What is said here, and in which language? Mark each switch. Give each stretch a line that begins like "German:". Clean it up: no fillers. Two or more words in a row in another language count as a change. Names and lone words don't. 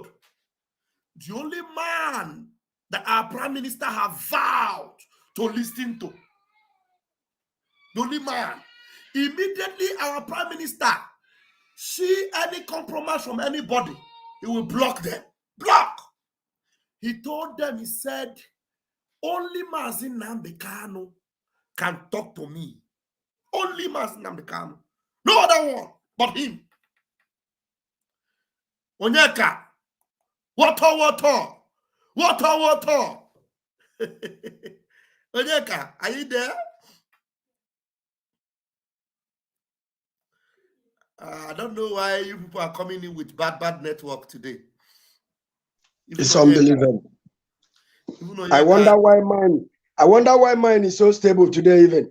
English: The only man that our prime minister have vowed to listen to. The only man. Immediately our prime minister see any compromise from anybody, he will block them. Block. He told them, he said, only Mazi Nnamdi Kanu can talk to me. Only Mazi Nnamdi Kanu. No other one but him. Onyeka. Water. Onyeka, are you there? I don't know why you people are coming in with bad network today. It's unbelievable. I wonder why mine is so stable today even.